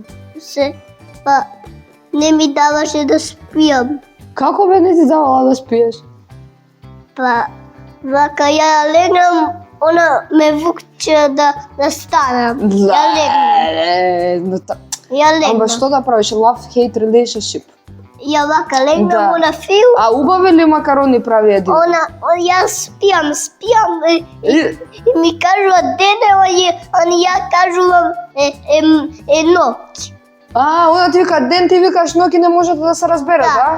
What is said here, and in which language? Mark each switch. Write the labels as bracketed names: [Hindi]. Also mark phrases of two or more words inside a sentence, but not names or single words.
[Macedonian] Па не ми даваше да спијам. Како бе не ти давала да спиеш? Па вака ја легнам, она ме вукче да станам. Ја легнам. Ја Ама легнам. што да правиш? [English] Love-hate relationship. [Macedonian] Ја вака легнам, Да. она фил. А убави ли макарони прави един? Јас спијам и ми кажува деде, ја кажувам ноќ. Она ти вика ден, ти викаш ноќ не можете да се разберете, да?